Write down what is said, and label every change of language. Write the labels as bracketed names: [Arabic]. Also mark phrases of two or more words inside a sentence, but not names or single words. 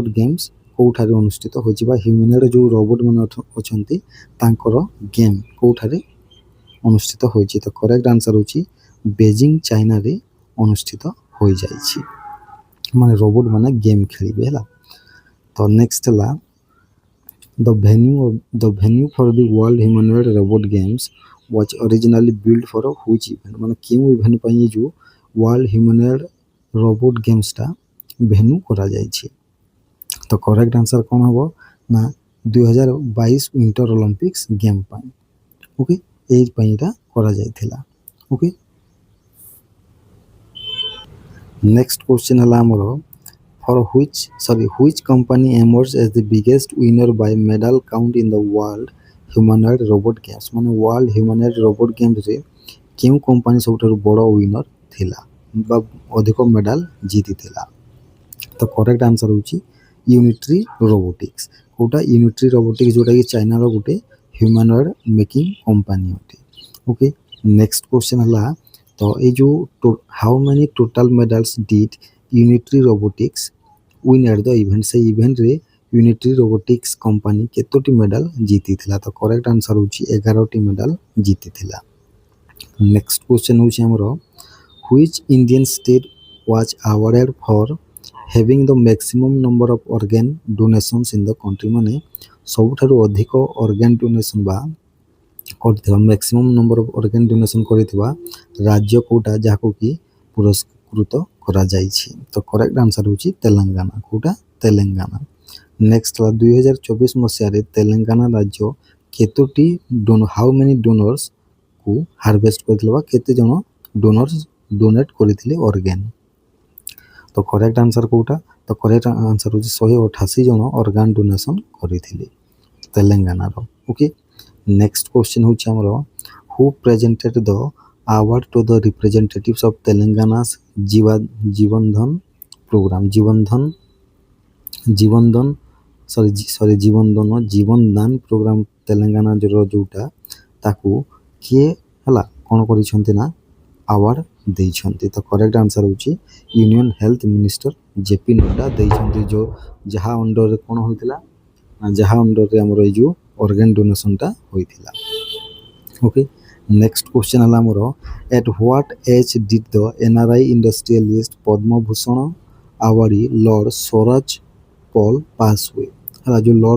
[Odia] ଗେମ୍ସ କେଉଁଠାରେ ଅନୁଷ୍ଠିତ ହୋଇଛି ବା ହ୍ୟୁମାନଏଡ୍ ଯେଉଁ ରୋବୋଟ ମାନେ ଅଛନ୍ତି ତାଙ୍କର ଗେମ୍ କେଉଁଠାରେ ଅନୁଷ୍ଠିତ ହୋଇଛି ତ [English] correct answer [Odia] ହେଉଛି ବେଜିଂ ଚାଇନାରେ ଅନୁଷ୍ଠିତ ହୋଇଯାଇଛି ମାନେ ରୋବୋଟ ମାନେ ଗେମ୍ ଖେଳିବେ ହେଲା ତ ନେକ୍ସଟ ହେଲା [English] the venue for the world humanoid robot games was originally built for which event [Odia] ମାନେ କେଉଁ ଇଭେଣ୍ଟ ପାଇଁ ଏ ଯେଉଁ [English] world humanoid robot gamesଟା ଭେନ୍ୟୁ [Odia] କରାଯାଇଛି ତ [English] correct answer [Odia] କ'ଣ ହେବ ନା [English] 2022 winter olympics game [Odia] ପାଇଁ ଓକେ ଏଇଥିପାଇଁ ଏଇଟା କରାଯାଇଥିଲା ଓକେ [English] next question [Odia] ହେଲା ଆମର [English] which company emerged as the biggest winner by medal count in the world humanoid robot games ମାନେ world humanoid robot gamesରେ [Odia] କେଉଁ କମ୍ପାନୀ ସବୁଠାରୁ ବଡ଼ ୱିନର ଥିଲା ବା ଅଧିକ ମେଡାଲ ଜିତିଥିଲା ତ [English] correct answer [Odia] ହେଉଛି ୟୁନିଟ୍ରି ରୋବୋଟିକ୍ସ କେଉଁଟା ୟୁନିଟ୍ରି ରୋବୋଟିକ୍ସ ଯେଉଁଟାକି ଚାଇନାର ଗୋଟେ [English] humanoid making [Odia] କମ୍ପାନୀ ଅଟେ ଓକେ [English] next question [Odia] ହେଲା ତ ଏଇ ଯେଉଁ [English] how many total medals did Unitree Robotics win at the event [Odia] ସେଇ ଇଭେଣ୍ଟରେ ୟୁନିଟ୍ରି ରୋବୋଟିକ୍ସ କମ୍ପାନୀ କେତୋଟି ମେଡାଲ ଜିତିଥିଲା ତ [English] correct answer [Odia] ହେଉଛି 11ଟି ମେଡାଲ ଜିତିଥିଲା [English] next question [Odia] ହେଉଛି ଆମର [English] which Indian state was awarded for having the maximum number of organ donations in the [Odia] country ମାନେ ସବୁଠାରୁ ଅଧିକ [English] organ donation [Odia] ବା କରିଥିବା [English] maximum number of organ donation [Odia] କରିଥିବା ରାଜ୍ୟ କେଉଁଟା ଯାହାକୁ କି ପୁରସ୍କୃତ କରାଯାଇଛି ତ [English] correct answer [Odia] ହେଉଛି ତେଲେଙ୍ଗାନା କେଉଁଟା ତେଲେଙ୍ଗାନା ନେକ୍ସଟ ହେଲା 2024 ମସିହାରେ ତେଲେଙ୍ଗାନା ରାଜ୍ୟ କେତୋଟି [English] how many donorsକୁ [Odia] ହାରଭେଷ୍ଟ କରିଥିଲେ ବା କେତେ ଜଣ [English] donors donate [Odia] କରିଥିଲେ ଅର୍ଗାନ୍ ତ [English] correct answer [Odia] କେଉଁଟା ତ [English] correct answer [Odia] ହେଉଛି 188 ଜଣ [English] organ donation [Odia] କରିଥିଲେ ତେଲେଙ୍ଗାନାର [English] okay next question [Odia] ହେଉଛି ଆମର [English] who presented the award to the representatives of Telangana's Jivandan program Jivandan [Odia] program ତେଲେଙ୍ଗାନା ଯେଉଁଟା ତାକୁ କିଏ ହେଲା କ'ଣ କରିଛନ୍ତି ନା ଆୱାର୍ଡ଼ ଦେଇଛନ୍ତି ତ କରେକ୍ଟ ଆନ୍ସର୍ ହେଉଛି [English] union health minister [Odia] ଜେପି ନଡ୍ଡା ଦେଇଛନ୍ତି ଯାହା ଅଣ୍ଡରରେ କ'ଣ ହୋଇଥିଲା ଯାହା ଅଣ୍ଡରରେ ଆମର ଏଇ ଯେଉଁ [English] organ donationଟା [Odia] ହୋଇଥିଲା [English] okay next question [Odia] ହେଲା ଆମର [English] at what age did the NRI industrialist Padma Bhushan awardee Lord Swraj Paul pass away [Odia] ହେଲା ଯେଉଁ ଲର୍ଡ